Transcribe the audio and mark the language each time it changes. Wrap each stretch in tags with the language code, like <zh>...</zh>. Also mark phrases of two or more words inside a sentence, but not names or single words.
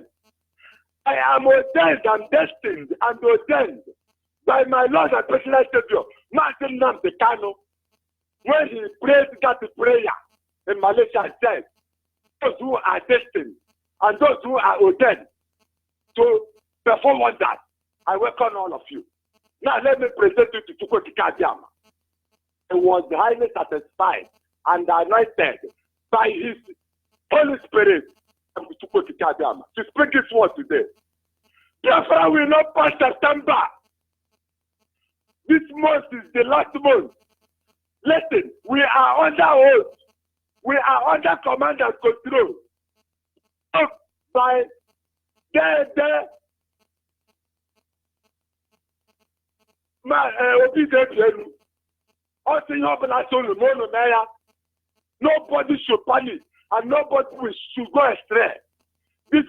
<en>I am ordained and destined and ordained by my Lord and personal Savior, Martin Nnamdi Kanu, when he prayed that prayer in Malaysia, said, those who are destined and those who are ordained to perform wonders, I welcome all of you. Now let me present you to Chukwu okike abịa ama. He was highly satisfied and anointed by his Holy Spirit to Chukwu okike abịa ama to speak this word today. Biafra will not pass September. This month is the last month. Listen, we are under oath. We are under command and control by nobody should panic and nobody should go astray.</en>